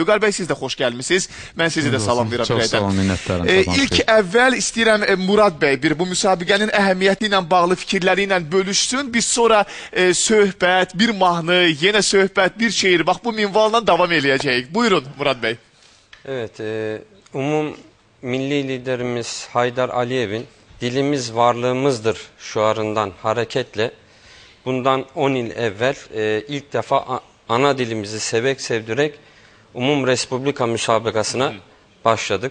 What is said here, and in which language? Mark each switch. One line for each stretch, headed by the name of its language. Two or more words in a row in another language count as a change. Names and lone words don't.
Azerbaijani: Vüqar bəy, siz də xoş gəlmisiniz. Mən sizi də salamlayıram. Çox sağ olun, minnətdarım. İlk əvvəl istəyirəm Murad bəy bu müsabiqənin əhəmiyyəti ilə bağlı fikirləri ilə bölüşsün. Biz sonra söhbət, bir mahnı, yenə söhbət, bir şeir, bax bu minvalla davam eləyəcəyik. Buyurun Murad bəy.
Turkish: Evet, milli liderimiz Haydar Aliyev'in dilimiz varlığımızdır şuarından hareketle bundan 10 yıl evvel ilk defa ana dilimizi sevek sevdirek Respublika müsabakasına başladık.